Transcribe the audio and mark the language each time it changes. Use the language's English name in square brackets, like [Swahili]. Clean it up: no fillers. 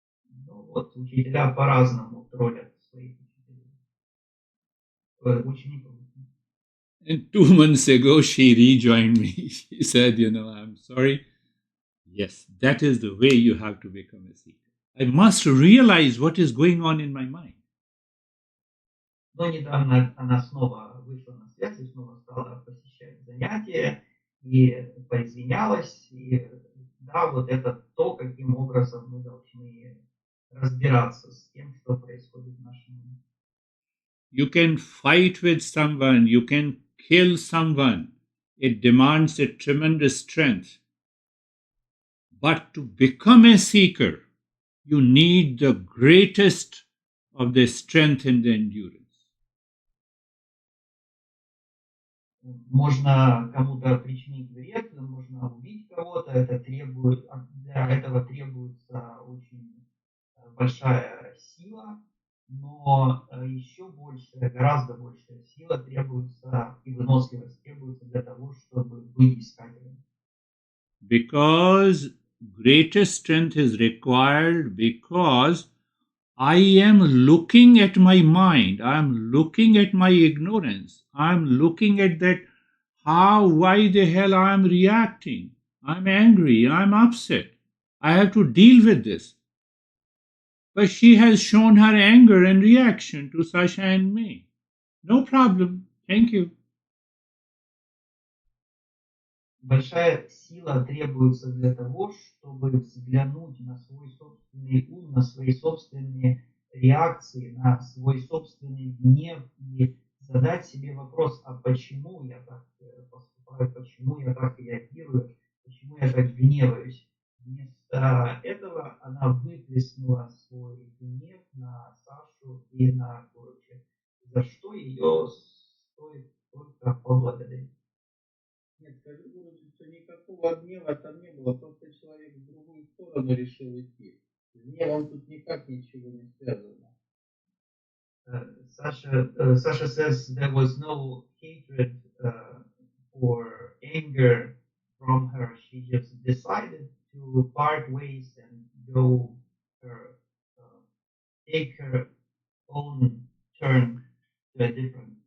[Russian] Ну вот, учителя по-разному троллят своих учеников. [English] And 2 months ago, she rejoined me. She said, I'm sorry. Yes, that is the way you have to become a seeker. I must realize what is going on in my mind. [Russian] Но недавно она снова вышла на связь и снова стала посещать занятия и поизвинялась. И да, вот это то, каким образом мы должны разбираться с тем, что происходит в нашем мире. [English] You can fight with someone, you can kill someone. It demands a tremendous strength. But to become a seeker, you need the greatest of the strength and the endurance. [Russian] Можно кому-то причинить вред, можно убить кого-то, для этого требуется очень большая сила, но еще больше, гораздо большая сила требуется и выносливость требуется для того, чтобы быть искателем. [English] Because greater strength is required because I am looking at my mind, I am looking at my ignorance, I am looking at that why the hell I am reacting. I'm angry, I'm upset. I have to deal with this. But she has shown her anger and reaction to Sasha and me. No problem. Thank you. [Russian] Большая сила требуется для того, чтобы взглянуть на свой собственный ум, на свои собственные реакции, на свой собственный гнев и задать себе вопрос, а почему я так поступаю, почему я так реагирую, почему я так гневаюсь. Вместо этого она выплеснула свой гнев на Сашу и на Короче, за что ее стоит только поблагодарить. Нет, скажи, Гуру, что никакого гнева там не было, просто человек в другую сторону решил идти. С гневом тут никак ничего не связано. [English] Sasha says there was no hatred or anger from her. She just decided to part ways and go take her own turn to a different.